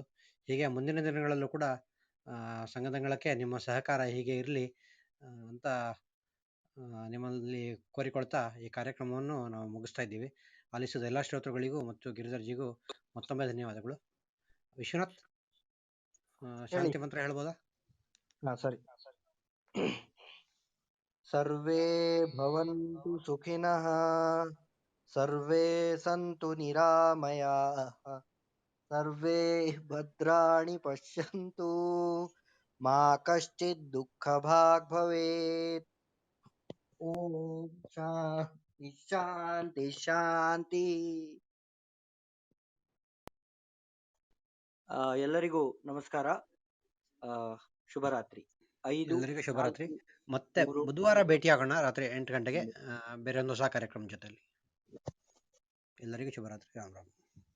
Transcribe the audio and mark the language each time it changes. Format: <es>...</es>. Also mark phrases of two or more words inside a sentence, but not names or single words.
<kn>ಹೀಗೆ ಮುಂದಿನ ದಿನಗಳಲ್ಲೂ ಕೂಡ ಸಂಘದಂಗಳಕ್ಕೆ ನಿಮ್ಮ ಸಹಕಾರ ಹೀಗೆ ಇರಲಿ ಅಂತ ನಿಮ್ಮಲ್ಲಿ ಕೋರಿಕೊಳ್ತಾ ಈ ಕಾರ್ಯಕ್ರಮವನ್ನು ನಾವು ಮುಗಿಸ್ತಾ ಇದ್ದೀವಿ. ಆಲಿಸಿದ ಎಲ್ಲ ಶ್ರೋತೃಗಳಿಗೂ ಮತ್ತು ಗಿರಿಧರ್ಜಿಗೂ ಮತ್ತೊಮ್ಮೆ ಧನ್ಯವಾದಗಳು. ವಿಶ್ವನಾಥ್, ಶಾಂತಿ ಮಂತ್ರ ಹೇಳ್ಬೋದಾ? ಸರಿ.</kn> <sa>ಸರ್ವೇ ಭವಂತು ಸುಖಿನಃ, ಸರ್ವೇ ಸಂತು ನಿರಾಮಯಾಃ, ಸರ್ವೇ ಭದ್ರಾಣಿ ಪಶ್ಯಂತು, ಮಾ ಕಶ್ಚಿತ್ ದುಃಖಭಾಗ್ ಭವೇತ್. ಓಂ ಶಾಂತಿ ಶಾಂತಿ ಶಾಂತಿ.</sa> <kn>ಎಲ್ಲರಿಗೂ ನಮಸ್ಕಾರ. ಶುಭರಾತ್ರಿ. 5 ಎಲ್ಲರಿಗೂ ಶುಭರಾತ್ರಿ. 4 ಮತ್ತೆ 3 ಬುಧವಾರ ಭೇಟಿಯಾಗೋಣ ರಾತ್ರಿ 8 ಗಂಟೆಗೆ ಬೇರೆ ಒಂದು ಹೊಸ ಕಾರ್ಯಕ್ರಮ ಜೊತೆಲಿ. ಎಲ್ಲರಿಗೂ ಶುಭರಾತ್ರಿ. ರಾಮ್ ರಾಮ್.</kn>